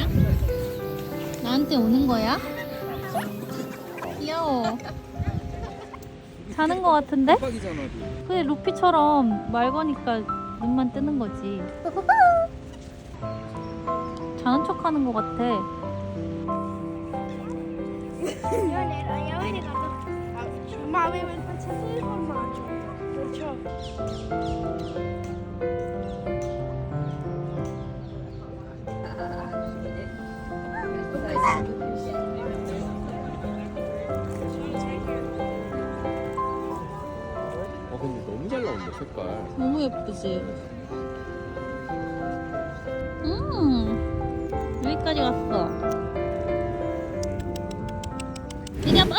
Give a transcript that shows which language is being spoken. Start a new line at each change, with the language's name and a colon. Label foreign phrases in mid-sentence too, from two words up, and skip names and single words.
Korean: 나한테 오는 거야? 귀여워. 자는 거 같은데? 빡이잖아. 그래 루피처럼 말 거니까 눈만 뜨는 거지. 자는 척 하는 거 같아.
Italian: Ma aveva il pezzetto di formaggio, perciò.
Korean: 근데 너무 잘 나온다 색깔. 너무 예쁘지? 여기까지 갔어. 이리 와봐.